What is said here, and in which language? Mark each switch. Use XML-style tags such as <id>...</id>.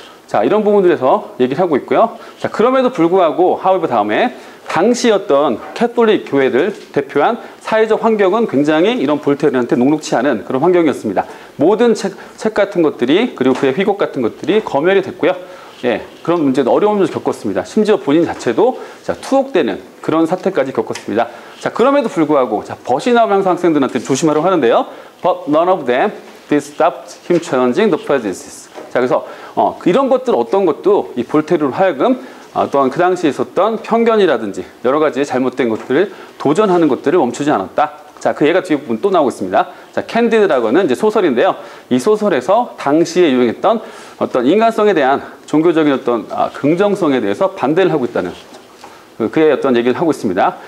<ko>자, 이런 부분들에서 얘기를 하고 있고요. 자, 그럼에도 불구하고 however 다음에 당시 어떤 캐톨릭 교회를 대표한 사회적 환경은 굉장히 이런 볼테르한테 녹록치 않은 그런 환경이었습니다. 모든 책 같은 것들이 그리고 그의 휘곡 같은 것들이 검열이 됐고요. 예, 그런 문제도 어려움을 겪었습니다. 심지어 본인 자체도 자, 투옥되는 그런 사태까지 겪었습니다. 자, 그럼에도 불구하고 자, 벗이 나오면 항상 학생들한테 조심하라고 하는데요.</ko> <en>But none of them did stop him challenging the prejudices.</en> <ko>자, 그래서 이런 것들 어떤 것도 이 볼테르로 하여금 또한 그 당시에 있었던 편견이라든지 여러 가지 잘못된 것들을 도전하는 것들을 멈추지 않았다. 자, 그 예가 뒤에 부분 또 나오고 있습니다. 자, 캔디드라고는 이제 소설인데요. 이 소설에서 당시에 유행했던 어떤 인간성에 대한 종교적인 어떤 긍정성에 대해서 반대를 하고 있다는 그의 어떤 얘기를 하고 있습니다.</ko>